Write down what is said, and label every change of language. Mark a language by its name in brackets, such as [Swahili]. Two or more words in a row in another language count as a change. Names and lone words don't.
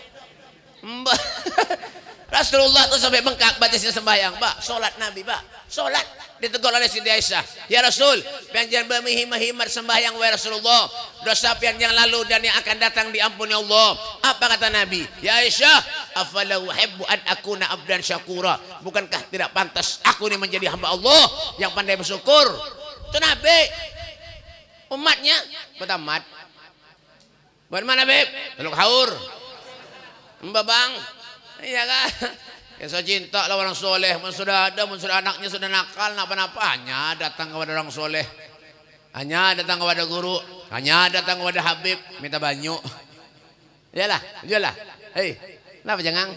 [Banjar] Rasulullah tuh sampai bengkak batasnya sembahyang, Pak. Salat Nabi, Pak. Salat ditegur oleh Siti Aisyah. [Arabic] يا رسول, [Banjar] pian bermihimar sembahyang wahai Rasulullah. Dosa pian yang lalu dan yang akan datang diampuni Allah. Apa kata Nabi? Ya Aisyah, [Arabic] أفلا أحب أن أكون عبدا شكورا. [Indonesian] Bukankah tidak pantas aku ini menjadi hamba Allah yang pandai bersyukur? [Banjar] Itu Nabi. Umatnya bertamat. Bagaimana Beb? Teluk Haur. Mbak Bang. Iya kan? Kisah cinta lawan orang soleh. Sudah ada, sudah anaknya sudah nakal, napa-napa hanya datang kepada orang soleh. Hanya datang kepada guru. Hanya datang kepada Habib minta banyu. Iyalah, iyalah. Hei, kenapa jangan?